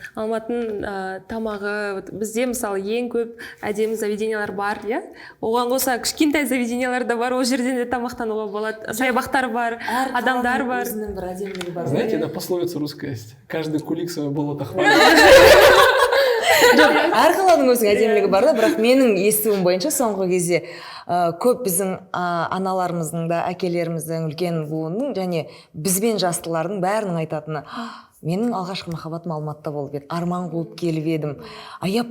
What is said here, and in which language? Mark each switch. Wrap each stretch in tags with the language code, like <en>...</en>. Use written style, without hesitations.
<kk>Алматының тамағы, бізде мысалы ең көп әдемі заведениялар бар, иә? Оған қоса кішкентай заведениялар да бар, ол жерден де тамақтануға болады, саябақтар бар, адамдар бар.</kk> <ru>Знаете, да, пословица русская есть. Каждый кулик свое болото хвалит.</ru> <kk>Әр қаланың өзінің әдемілігі бар да, бірақ менің естуім бойынша соңғы кезде көп біздің аналарымыздың да, әкелеріміздің, үлкен буынның және бізбен жастылардың бәрінің айтатыны: менің алғашқы махаббатым Алматыда болып еді, арман қуып келіп едім.</kk>